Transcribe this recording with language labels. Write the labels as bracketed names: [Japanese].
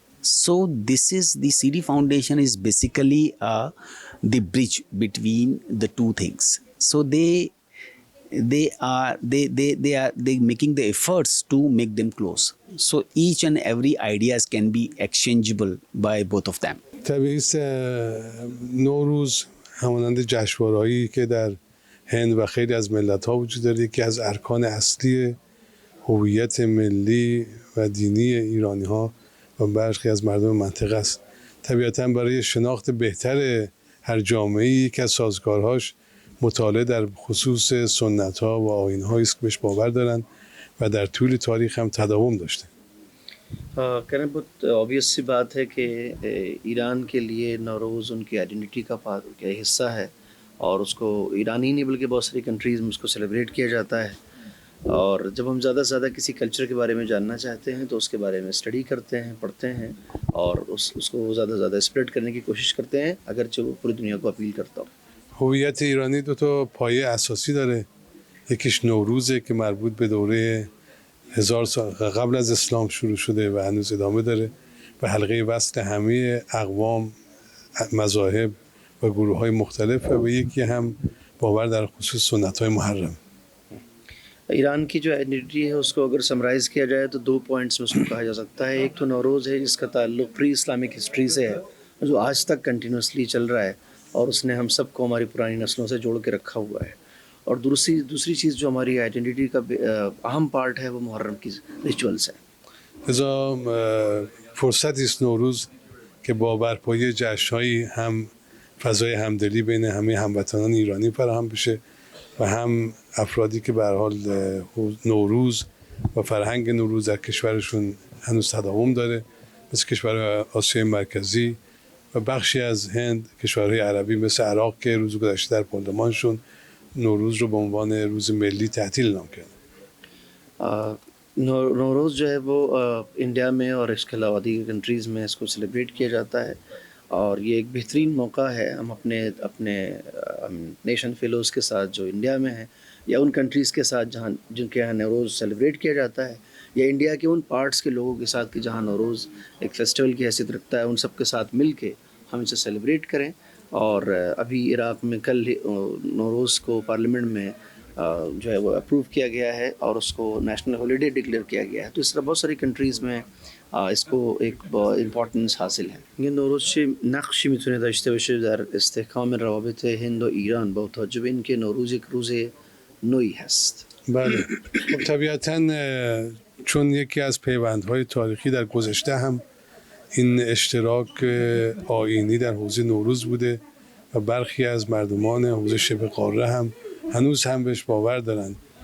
[English] So this is the CD Foundation is basically the bridge between the two things. So they are making the efforts to make them close. So each and every ideas can be exchangeable by both of them. [Persian] طبیعیست نوروز همانند جشنوارهایی که در هند و خیلی از ملت‌ها وجود داره، یکی از ارکان اصلی هویت ملی و دینی ایرانی‌ها و برخی از مردم منطقه است. طبیعتاً برای شناخت بهتر هر جامعه‌ای یکی از سازگارهاش مطالعه در خصوص سنت‌ها و آیین‌هایی است که بهش باور دارن و در طول تاریخ هم تداوم داشته. [Hindi] कहना बहुत obvious सी बात है कि Iran के लिए नौरोज़ उनकी identity का हिस्सा है और उसको ईरान ही नहीं बल्कि बहुत सारी कंट्रीज़ में उसको सेलिब्रेट किया जाता है। और जब हम ज़्यादा से ज़्यादा किसी कल्चर के बारे में जानना चाहते हैं तो उसके बारे में स्टडी करते हैं, पढ़ते हैं और उसको ज़्यादा से ज़्यादा स्प्रेड करने की कोशिश करते हैं, अगरचे वो पूरी दुनिया को अपील करता हो। [Persian] هویت ایرانی دو تا پایه اساسی داره. یکیش نوروزه که مربوط به دوره 1000 سال قبل از اسلام شروع شده و هنوز ادامه داره و حلقه وصل همه اقوام، مذاهب و گروه‌های مختلف و یکی هم باور در خصوص سنت‌های محرم. [Hindi] ईरान की जो आइडेंटिटी है उसको अगर समराइज़ किया जाए तो 2 पॉइंट्स में उसको कहा जा सकता है। एक तो नौरोज़ है जिसका ताल्लुक़ प्री इस्लामिक हिस्ट्री से है, जो आज तक कंटिन्यूसली चल रहा है और उसने हम सबको हमारी पुरानी नस्लों से जोड़ के रखा हुआ है। और दूसरी चीज़ जो हमारी आइडेंटिटी का अहम पार्ट है वो मुहर्रम की रिचुअल्स है। [Persian] لذا فرصتی است نوروز که با برپایی جشن‌هایی هم فضای همدلی بین همه هموطنان ایرانی فراهم بشه و هم افرادی که به هر حال نوروز و فرهنگ نوروز در کشورشون هنوز تداوم داره، مثل کشور آسیای مرکزی و بخشی از هند، کشورهای عربی مثل عراق که روز گذشته در پارلمانشون نوروز رو به عنوان روز ملی تعطیل اعلام کردن. [Hindi] नौरोज़ जो है वो इंडिया में और इसके अलावा दीगर कंट्रीज़ में इसको सेलिब्रेट किया जाता है और ये एक बेहतरीन मौका है। हम अपने अपने नेशन फेलोज़ के साथ जो इंडिया में हैं, या उन कंट्रीज़ के साथ जहाँ जिनके यहाँ नवरोज़ सेलिब्रेट किया जाता है, या इंडिया के उन पार्ट्स के लोगों के साथ कि जहाँ नवरोज़ एक फेस्टिवल की हैसियत रखता है, उन सब के साथ मिल के हम इसे सेलिब्रेट करें। और अभी इराक़ में कल नवरोज़ को पार्लियामेंट में जो है वो अप्रूव किया गया है और उसको नेशनल हॉलिडे डिक्लेयर किया गया है। तो इस तरह बहुत सारी कंट्रीज़ में इसको एक इम्पॉर्टेंस हासिल है. [Persian] این نوروز نقشی میتونه داشته باشه در استحکام روابط هند و ایران با توجه به اینکه نوروز یک روز نوعی هست. بله خب طبیعتاً چون یکی از پیوندهای تاریخی در گذشته هم این اشتراک آیینی در حوزه نوروز بوده و برخی از مردمان حوزه شبه قاره هم هنوز هم بهش باور دارن.